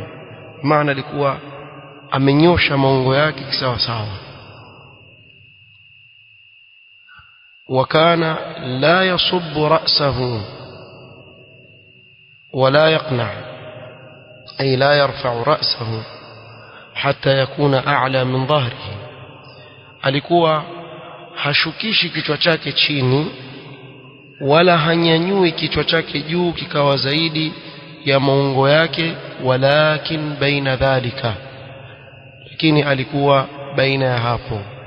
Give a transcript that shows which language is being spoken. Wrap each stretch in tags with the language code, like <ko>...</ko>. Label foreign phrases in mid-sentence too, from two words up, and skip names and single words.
<sw>Maana alikuwa amenyosha maungo yake sawa sawa.</sw> <ar>وكان لا يصب رأسه ولا يقنع، أي لا يرفع رأسه حتى يكون أعلى من ظهره.</ar> <sw>alikuwa hashukishi kichwa chake chini wala hanyanyui kichwa chake juu kikawa zaidi ya maungo yake,</sw> <ar>ولكن بين ذلك,</ar> <sw>lakini alikuwa baina ya hapo.</sw>